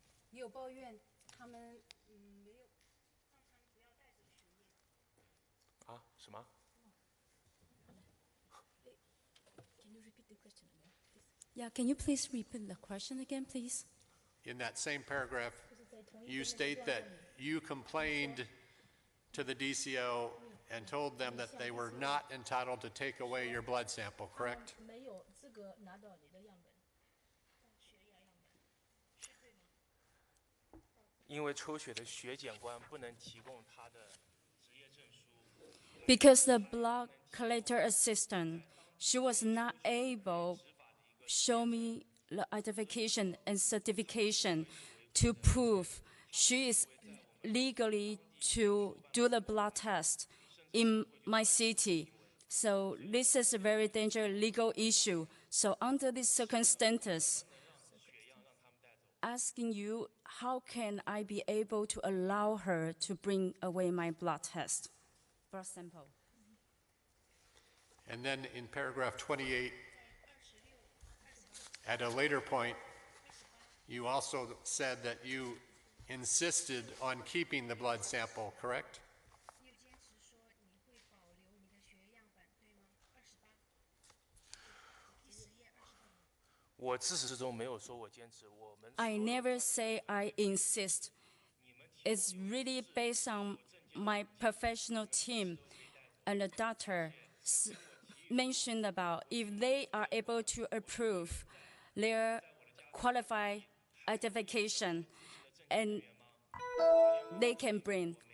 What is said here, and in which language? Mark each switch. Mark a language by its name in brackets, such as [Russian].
[Chinese] 你有抱怨他们没有让他们不要带走血液。什么？ [English] Can you repeat the question again, please? Yeah, can you please repeat the question again, please? In that same paragraph, you state that you complained to the DCO and told them that they were not entitled to take away your blood sample, correct? [Chinese] 没有资格拿到你的样本，血液样本，是对吗？因为抽血的血检官不能提供他的执业证书。 [English] Because the blood collector assistant, she was not able to show me the identification and certification to prove she is legally to do the blood test in my city. So this is a very dangerous legal issue. So under these circumstances, asking you, how can I be able to allow her to bring away my blood test, blood sample? And then in paragraph 28, at a later point, you also said that you insisted on keeping the blood sample, correct? [Chinese] 你有坚持说你会保留你的血液样本，对吗？28，第10页28。我自始至终没有说我坚持，我们 [English] I never say I insist. It's really based on my professional team and the doctor mentioned about if they are able to approve their qualified identification and they can bring.